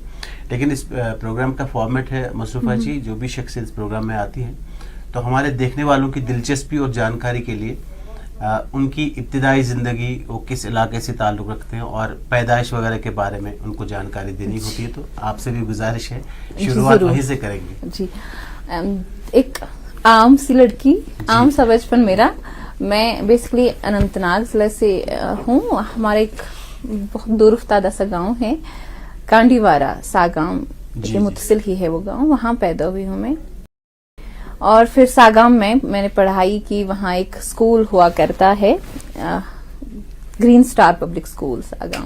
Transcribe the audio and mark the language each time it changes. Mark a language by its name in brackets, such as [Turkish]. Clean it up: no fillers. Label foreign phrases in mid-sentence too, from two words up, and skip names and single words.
[Urdu] لیکن اس پروگرام کا فارمیٹ ہے مصرفہ جی، جو بھی شخصیت اس پروگرام میں آتی ہیں تو ہمارے دیکھنے والوں کی دلچسپی اور جانکاری کے لیے ان کی ابتدائی زندگی، وہ کس علاقے سے تعلق رکھتے ہیں اور پیدائش وغیرہ کے بارے میں ان کو جانکاری دینی ہوتی ہے. تو آپ سے بھی گزارش ہے، شروعات وہیں سے کریں گے. جی، ایک عام سی لڑکی، عام سا بچپن میرا. میں بیسکلی اننت ناگ ضلع سے ہوں. ہمارا ایک بہت دور افتادہ سا گاؤں ہے، کانڈیوارہ ساگام کے متصل ہی ہے وہ گاؤں. وہاں پیدا ہوئی ہوں میں، اور پھر ساگام میں نے پڑھائی کی. وہاں ایک اسکول ہوا کرتا ہے، گرین سٹار پبلک اسکول ساگام.